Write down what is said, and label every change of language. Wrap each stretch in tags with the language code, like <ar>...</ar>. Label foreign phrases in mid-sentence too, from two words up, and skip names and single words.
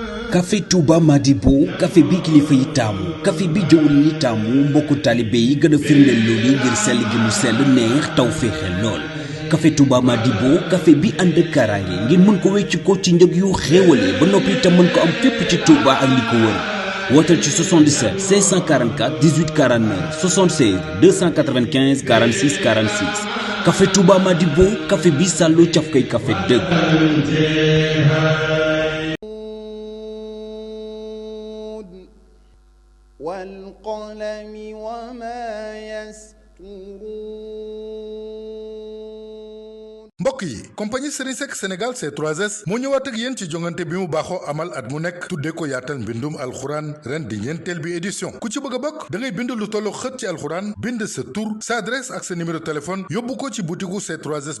<wo>café Touba Madibo café bi kilifa yi taamu café bi jëwriñ yi taamu mbokku taalibe yi gën a firndeel loolu ngir sell gi mu sell neex taw féexe lool café Touba Madibo café bi ànd ak kaaraange ngir mën ko wecc ko ci njëg yu xéewale ba noppi itam mën ko am fépp ci Touba ak li ko wër wootal ci 77 544 18 49 76 295 46 46 café Touba Madibo café bi sàllu caf kay café dëgg.</wo> <ar>والقلم وما يسطرون</ar> <wo>mbokk yi compagnie Serigne Seck Sénégal C3S moo ñëwaat ak yéen ci jongante bi mu baaxoo amal at mu nekk tuddee ko yaatal mbindum alxuraan ren di ñeenteel bi édition ku ci bëgg a bokk da ngay bind lu tollu xët ci alxuraan bind sa tur sa adresse ak sa</wo> <fr>numéro téléphone</fr> <wo>yóbbu ko ci butiku C3S bi</wo>